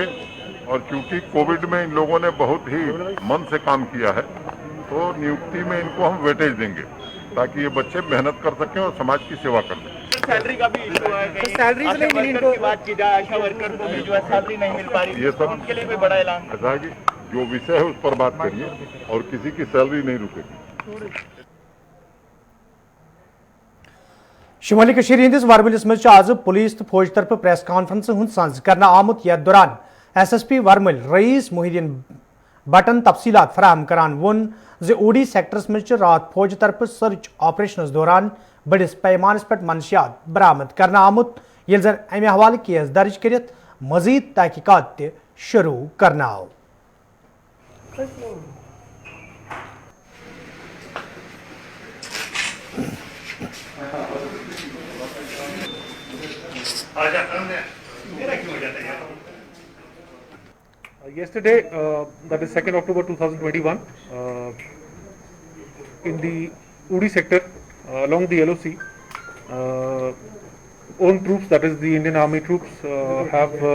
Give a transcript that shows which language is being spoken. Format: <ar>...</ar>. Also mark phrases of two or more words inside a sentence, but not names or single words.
<hi>और क्योंकि कोविड में इन लोगों ने बहुत ही मन से काम किया है तो नियुक्ति में इनको हम वेटेज देंगे ताकि ये बच्चे मेहनत कर सकें और समाज की सेवा कर सकें। सैलरी का भी इशू है, सैलरी की बात की जाए, आशा वर्कर को भी जो है सैलरी नहीं मिल पा रही, ये सब उनके लिए भी बड़ा ऐलान। ऐसा है कि जो विषय है उस पर बात करिए और किसी की सैलरी नहीं रुकेगी।</hi> <ks>शुमाली कशीर हिंदिस वरमलिस मज आज पुलिस तो फौज तरफ</ks> <en>press conference</en> <ks>हुंद सांझ करना आमुत यथ दौरान SSP वरमल रईस मोहिद्दीन बटन तफसीलात फराहम करान वोन जे ओडी सेक्टरस मज रात फौज तरफ</ks> <en>search operations</en> <ks>दौरान बड़िस पैमानस पे मनशियात बरामद करना आमुत ये जन अमे हवाले केस दर्ज कर मजीद तहकीकात ते शुरू करना आव।</ks> <en>Yesterday, that is 2nd October 2021, in the Uri sector along the LOC, own troops, that is the Indian Army troops, have</en>